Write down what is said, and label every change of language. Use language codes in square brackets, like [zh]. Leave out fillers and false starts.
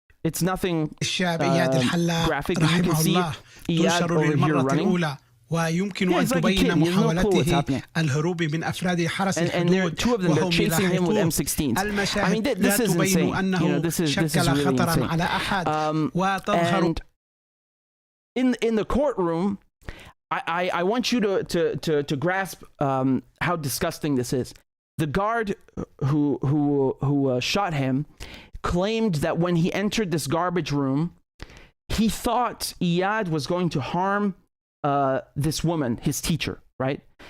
[en] It's nothing graphic. You can see Eyad over here running. [ar] ويمكن أن تبين محاولته الهروب من أفراد حرس الحدود وهم لاحقون المشاهد لا تبين أنه شكل خطرا على أحد وتظهر. [en] In the courtroom, I want you to grasp how disgusting this is. The guard who shot him claimed that when he entered this garbage room, he thought Eyad was going to harm this woman, his teacher, right?